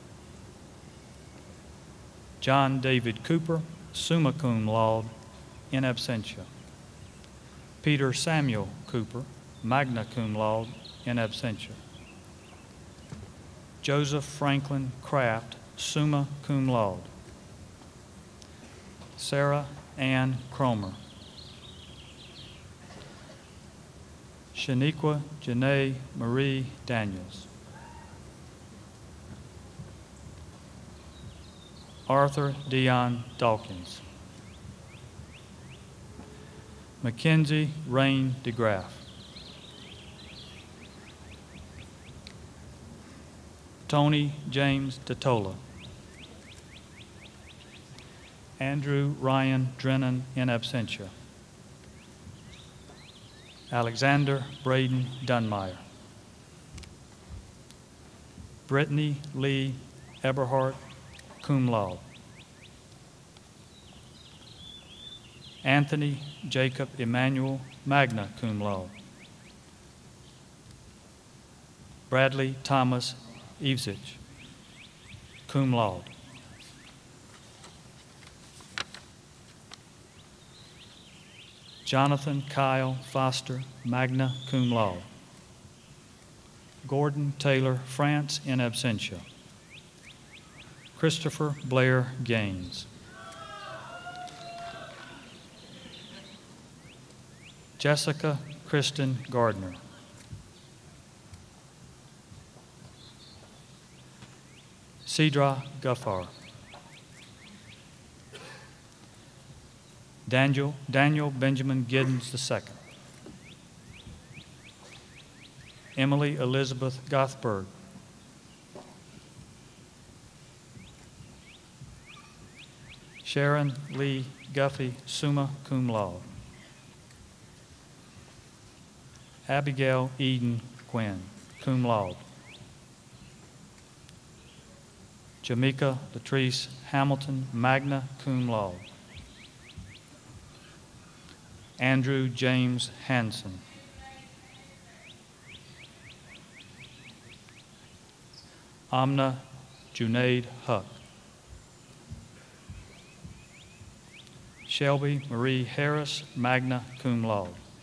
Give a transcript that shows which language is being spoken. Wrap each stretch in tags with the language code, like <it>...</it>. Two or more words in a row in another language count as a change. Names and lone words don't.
<en>John David Cooper,</en> <la>summa cum laude, in absentia.</la> <en>Peter Samuel Cooper,</en> <la>magna cum laude, in absentia.</la> <en>Joseph Franklin Kraft,</en> <la>summa cum laude.</la> <en>Sarah Ann Cromer. Shaniqua Janae Marie Daniels. Arthur Dion Dawkins. Mackenzie Rain DeGraff. Tony James Totola. Andrew Ryan Drennan,</en> <la>in absentia.</la> <en>Alexander Braden Dunmeyer. Brittany Lee Eberhardt,</en> <la>cum laude.</la> <en>Anthony Jacob Emmanuel,</en> <la>magna cum laude.</la> <en>Bradley Thomas Evesich,</en> <la>cum laude.</la> <en>Jonathan Kyle Foster,</en> <la>magna cum laude.</la> <en>Gordon Taylor France,</en> <la>in absentia.</la> <en>Christopher Blair Gaines. Jessica Kristen Gardner. Cedra Guffar. Daniel Benjamin Giddens II. Emily Elizabeth Gothberg. Sharon Lee Guffey,</en> <la>summa cum laude.</la> <en>Abigail Eden Quinn,</en> <la>cum laude.</la> <en>Jamaica Latrice Hamilton,</en> <la>magna cum laude.</la> <en>Andrew James Hanson. Amna Junaid Huck. Shelby Marie Harris,</en> <la>magna cum laude.</la>